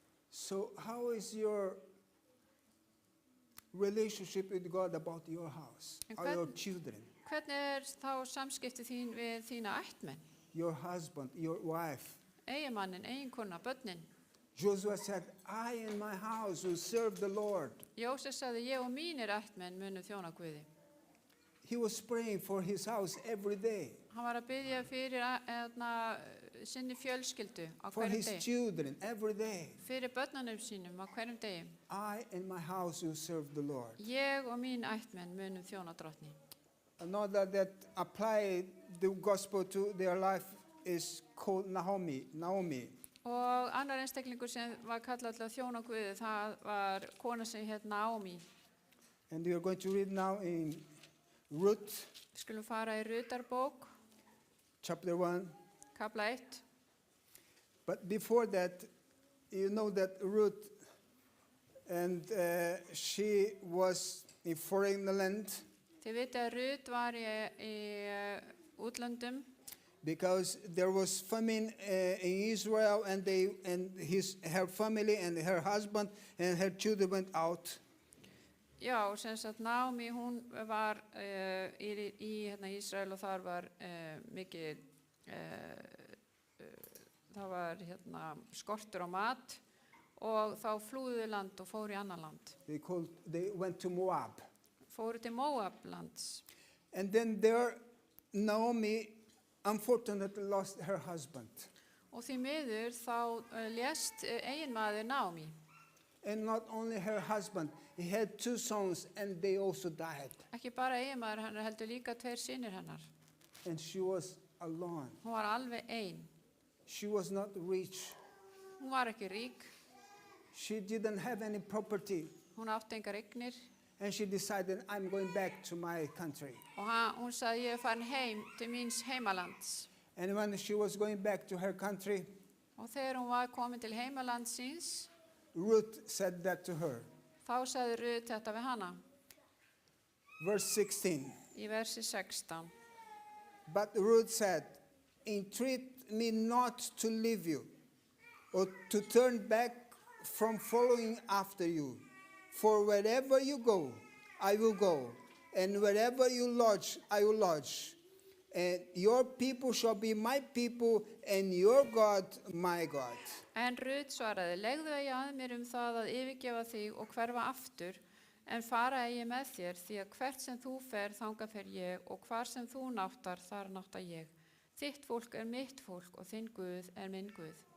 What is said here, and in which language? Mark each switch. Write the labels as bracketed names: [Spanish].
[English] So how is your relationship with God about your house, or your children, [Icelandic] Hvernig þá samskipti þín við þína ættmenn? [English] your husband, your wife? [Icelandic] Eiginmannin, eiginkona, börnin. [English] Joshua said, I and my house will serve the Lord. [Icelandic] Jósef sagði, ég og mínir ættmenn munu þjóna Guði. [English] He was praying for his house every day, [Icelandic] Hann var að biðja fyrir sinni fjölskyldu á [English] for [Icelandic] hverjum [English] his [Icelandic] degi. [English] children every day. [Icelandic] Fyrir börnunum sínum á hverjum degi. [English] I and my house will serve the Lord. [Icelandic] Ég og mín ættmenn munu þjóna drottni. [English] Another that applied the gospel to their life is called Naomi. [Icelandic] Og annar einstaklingur sem var kallað til að þjóna Guði, það var kona sem hét Naomi. [English] And we are going to read now in Ruth, [Icelandic] Við skulum fara í Rutarbók, [English] chapter 1. [Icelandic] kapla 1. [English] But before that, you know that Ruth, and she was in foreign land, [Icelandic] Þið vitið að Rut var í útlöndum [English] because there was famine in Israel, and her family and her husband and her children went out. [Icelandic] Já, sem sagt Naomi, hún var í hérna Ísrael og þar var mikið, það var hérna skortur á mat og þá flúðu land og fóru í annan land. [English] They went to Moab. [Icelandic] Fóru til Moab-lands. [English] And then there, Naomi unfortunately lost her husband. [Icelandic] Og því miður þá lést eiginmaður Naomi. [English] And not only her husband, he had 2 sons and they also died. [Icelandic] Ekki bara eiginmaður hennar, heldur líka 2 synir hennar. [English] And she was alone. [Icelandic] Hún var alveg ein. [English] She was not rich. [Icelandic] Hún var ekki rík. [English] She didn't have any property. [Icelandic] Hún átti engar eignir. [English] And she decided, I'm going back to my country. [Icelandic] Og hún sagði, ég farin heim til míns heimalands. [English] And when she was going back to her country, [Icelandic] Og þegar hún var komin til heimalands síns, [English] Ruth said that to her. [Icelandic] þá sagði Rut þetta við hana. [English] Verse 16. [Icelandic] Í versi 16. [English] But Ruth said, entreat me not to leave you, or to turn back from following after you. For wherever you go, I will go, and wherever you lodge, I will lodge. And your people shall be my people, and your God my God. [Icelandic] En Rut svaraði, legðu eigi að mér það að yfirgefa þig og hverfa aftur, en fara eigi með þér, því að hvert sem þú fer, þangað fer ég, og hvar sem þú náttar, þar nátta ég. Þitt fólk mitt fólk, og þinn Guð minn Guð.